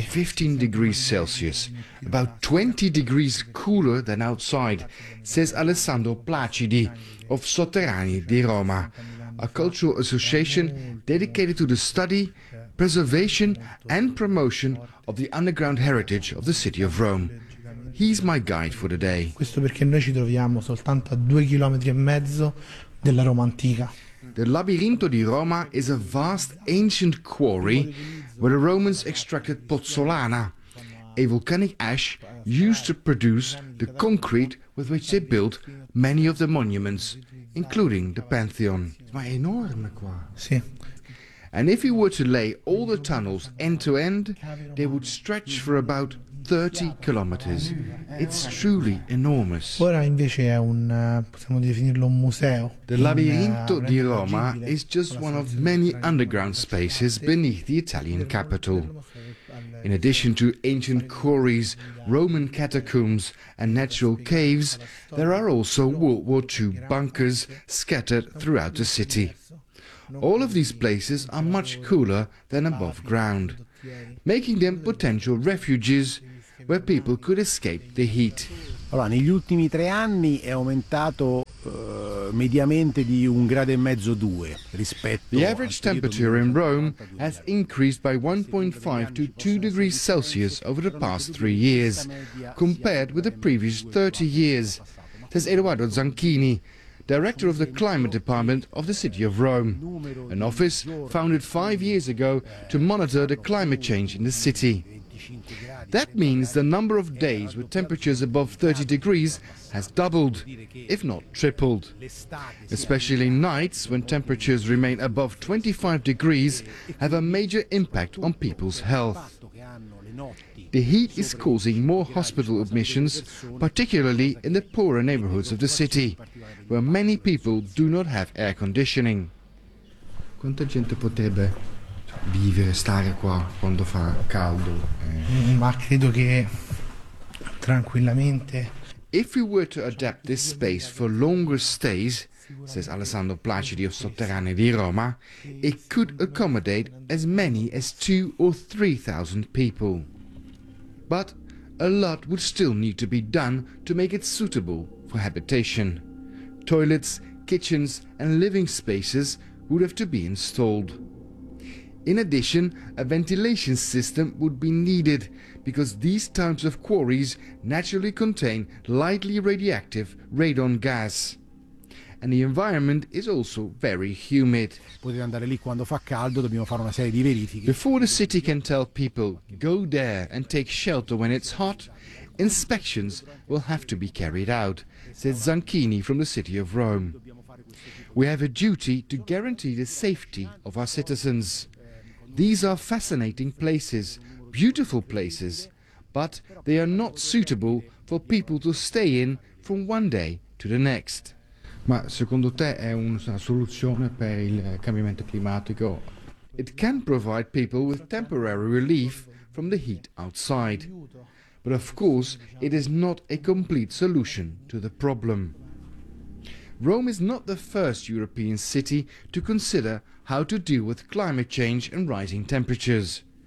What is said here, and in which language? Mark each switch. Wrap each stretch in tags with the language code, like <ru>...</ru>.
<en>15 degrees Celsius, about 20 degrees cooler than outside, says Alessandro Placidi of Sotterranei di Roma, a cultural association dedicated to the study, preservation and promotion of the underground heritage of the city of Rome. He's my guide for the day.</en> <it>Questo perché noi ci troviamo soltanto a 2.5 chilometri della Roma antica.</it> <en>The Labirinto di Roma is a vast ancient quarry where the Romans extracted pozzolana, a volcanic ash used to produce the concrete with which they built many of the monuments, including the Pantheon.</en> <it>Ma è enorme qua. Sì.</it> <en>And if you were to lay all the tunnels end to end, they would stretch for about 30 kilometers. It's truly enormous.</en> <it>Ora invece è un, possiamo definirlo un museo.</it> <en>The Labirinto di Roma is just one of many underground spaces beneath the Italian capital. In addition to ancient quarries, Roman catacombs and natural caves, there are also World War II bunkers scattered throughout the city. All of these places are much cooler than above ground, making them potential refuges where people could escape the heat.</en> <it>Allora, negli ultimi 3 anni è aumentato mediamente di 1.5 gradi, 2 rispetto.</it> <en>The average temperature in Rome has increased by 1.5 to 2 degrees Celsius over the past 3 years, compared with the previous 30 years, says Eduardo Zanchini, director of the climate department of the city of Rome, an office founded 5 years ago to monitor the climate change in the city. That means the number of days with temperatures above 30 degrees has doubled, if not tripled. Especially nights when temperatures remain above 25 degrees have a major impact on people's health. The heat is causing more hospital admissions, particularly in the poorer neighborhoods of the city, where many people do not have air conditioning.</en> <it>Quanta gente potrebbe vivere, stare qua quando fa caldo? Ma credo che tranquillamente.</it> <en>If we were to adapt this space for longer stays, says Alessandro Placidi of Sotterranei di Roma, it could accommodate as many as 2,000 or 3,000 people. But a lot would still need to be done to make it suitable for habitation. Toilets, kitchens and living spaces would have to be installed. In addition, a ventilation system would be needed because these types of quarries naturally contain lightly radioactive radon gas. And the environment is also very humid.</en> <it>Potete andare lì quando fa caldo, dobbiamo fare una serie di verifiche.</it> <en>Before the city can tell people go there and take shelter when it's hot, inspections will have to be carried out, said Zanchini from the city of Rome. We have a duty to guarantee the safety of our citizens. These are fascinating places, beautiful places, but they are not suitable for people to stay in from one day to the next.</en> <it>Ma secondo te è una soluzione per il cambiamento climatico?</it> <en>It can provide people with temporary relief from the heat outside. But of course, it is not a complete solution to the problem. Rome is not the first European city to consider how to deal with climate change and rising temperatures.</en>